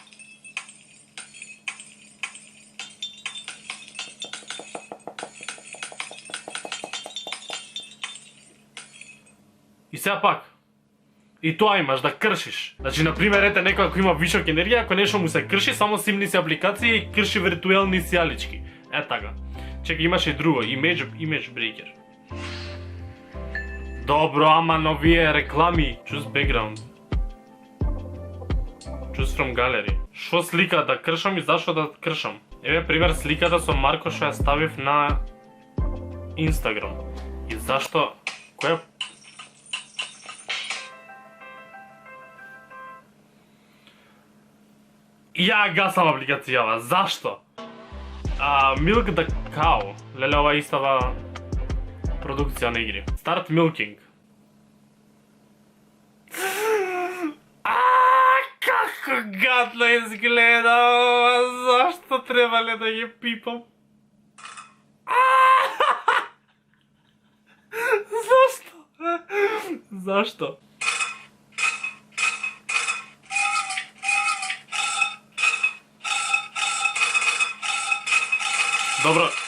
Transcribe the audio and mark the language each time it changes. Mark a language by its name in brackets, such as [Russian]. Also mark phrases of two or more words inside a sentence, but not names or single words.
[Macedonian] И сега пак, и тоа имаш да кршиш. Значи, например, ете некој ако има вишок енергија, ако нешто му се крши, само симни си апликации и крши виртуелни сијалички. Така. Чекай, имаше и друго, [English] image breaker. [Macedonian] Добро, ама новие реклами. [English] Choose background. Choose from gallery. [Macedonian] Шо слика да кршам и зашо да кршам? Еве пример сликата со Марко што ја ставив на Instagram. И зашто? Која? Ја гасам апликацијава, зашто? Milk the Cow. Леле, ова истава продукција на игри. [English] Start milking. [Macedonian] Како гадно изгледа ова, зашто требале да ги пипам? Зашто? Зашто? Добро.